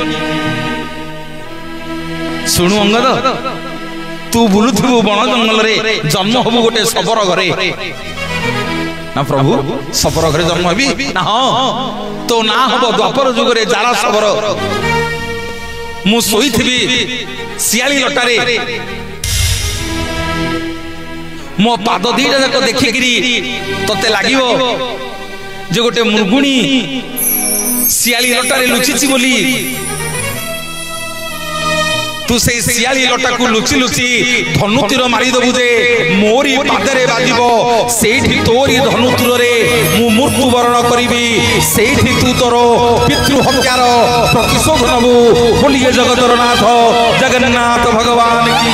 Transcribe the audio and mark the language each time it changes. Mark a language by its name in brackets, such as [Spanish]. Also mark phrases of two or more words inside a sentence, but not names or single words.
[Odia] ସୁଣ ଅଙ୍ଗଦ ତୁ ବୁଲୁଥିବୁ ବଣ ଜଙ୍ଗଲ ରେ ଜନ୍ମ ହେବୁ ଗୋଟେ ସବର ଘରେ ନା ପ୍ରଭୁ ସବର ଘରେ ଜନ୍ମ ହେବି ନା ହଁ ତୋ ନାଁ ହେବ ଦ୍ୱାପର ଯୁଗ ରେ ଜରା ସବର ମୁଁ ଶୋଇଥିବି ଶିଆଳି ଲଟାରେ ମୋ ପାଦ ଦିଟା ଯାକ ଦେଖିକି ତତେ ଲାଗେ ଯେ ଗୋଟେ ମୁର୍ଗୁଣୀ ଶିଆଳି ଲଟାରେ ଲୁଚିଛି ବୋଲି ତୁ ସେ ଶିଆଳି ଲଟା କୁ ଲୁଚି ଲୁଚି ଧନୁ ତୀର ମାରିଦେବୁ ଯେ ମୋରି ପାଦରେ ବାଜିବ ସେଠି ତୋରି ଧନୁ ତୀର ରେ ମୁଁ ମୃତ୍ୟୁ ବରଣ କରିବି ସେଠି ତୁ ତୋର ପିତୃ ହତ୍ୟାର ପ୍ରତିଶୋଧ ନେବୁ ବୋଲିଏ ଜଗତର ନାଥ ଜଗନ୍ନାଥ ଭଗବାନ କି